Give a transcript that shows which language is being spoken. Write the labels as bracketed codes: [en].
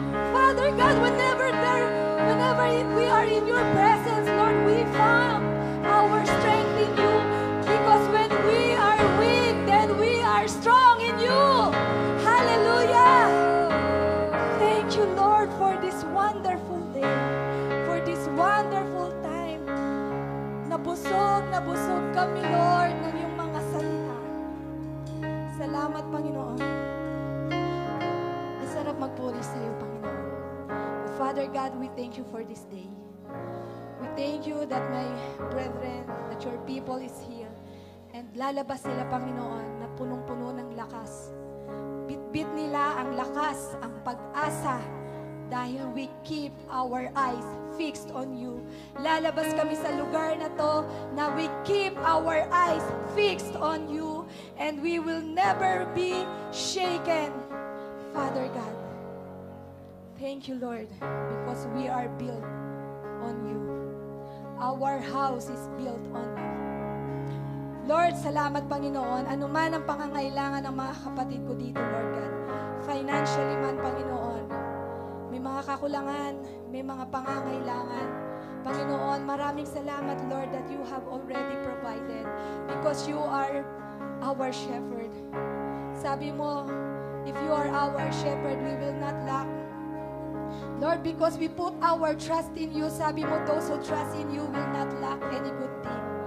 [en] Father God, whenever we are in your presence, Lord, we found our strength in you. Because when we are weak, then we are strong in you. Hallelujah. Thank you, Lord, for this wonderful day, for this wonderful time. [tl] Na busog kami, Lord, ng iyong mga salita. Salamat, Panginoon. Masarap magpuri sa iyo, Panginoon. [en] Father God, we thank you for this day. We thank you that my brethren, that your people is here. And [tl] lalabas sila, Panginoon, na punong-puno ng lakas. Bitbit nila ang lakas, ang pag-asa, dahil [en] we keep our eyes fixed on you. [tl] Lalabas kami sa lugar na to na [en] we keep our eyes fixed on you, and we will never be shaken. Father God, thank you, Lord, because we are built on you. Our house is built on you. [tl] Lord, salamat, Panginoon. Ano man ang pangangailangan ng mga kapatid ko dito, Lord God. Financially man, Panginoon. May mga kakulangan, may mga pangangailangan. [en] Panginoon, [tl] maraming salamat, [en] Lord, that you have already provided because you are our shepherd. [tl] Sabi mo, [en] if you are our shepherd, we will not lack. Lord, because we put our trust in you, [tl] sabi mo, [en] those who trust in you will not lack any good thing.